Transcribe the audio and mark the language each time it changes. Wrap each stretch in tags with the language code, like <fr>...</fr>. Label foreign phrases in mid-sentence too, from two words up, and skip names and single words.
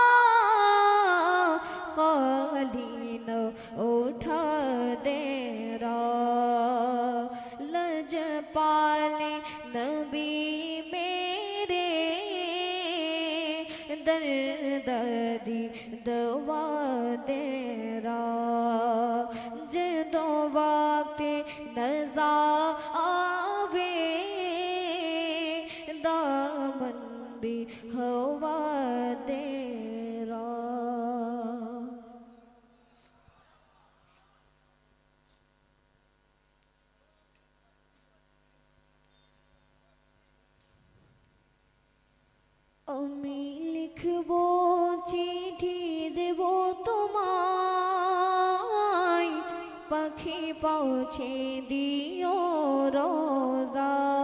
<pa>ਖਾਲੀ ਨ ਉਠਾ ਤੇਰਾ, ਲਜ ਪਾਲੇ ਨਬੀ ਮੇਰੇ, ਦਰਦ ਦੀ ਦਵਾ ਤੇਰਾ। ਜਦੋਂ ਵਕਤੇ ਨਜ਼ਾ ਆਵੇ, ਦਾਮਨ ਭੀ ਹਵਾ ਤੇਰਾ।</pa> <bn>আমি লিখবো চিঠি দেব তোমায়, পাখি পৌঁছে দিও রোজা।</bn>